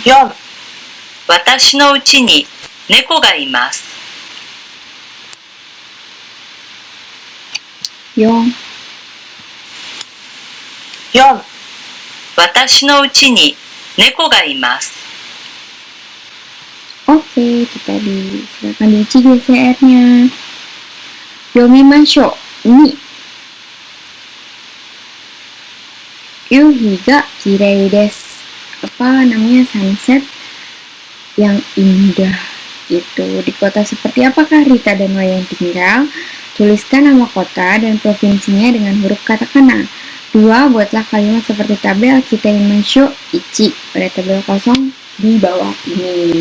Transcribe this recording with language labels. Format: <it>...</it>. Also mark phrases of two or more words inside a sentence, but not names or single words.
<ja>4、私のうちに猫がいます。 4、 4、私のうちに猫がいます。</ja> <id>Oke, kita silakan diisi GCR-nya.</id> <ja>Yomimashou. Ini. 夕日がきれいです.</ja> <id>Apa namanya, sunset yang indah gitu. Di kota seperti apakah Rita dan Wayan tinggal? Tuliskan nama kota dan provinsinya dengan huruf katakana. 2. Buatlah kalimat seperti tabel Kitaimasho Ichi pada tabel kosong di bawah ini.</id>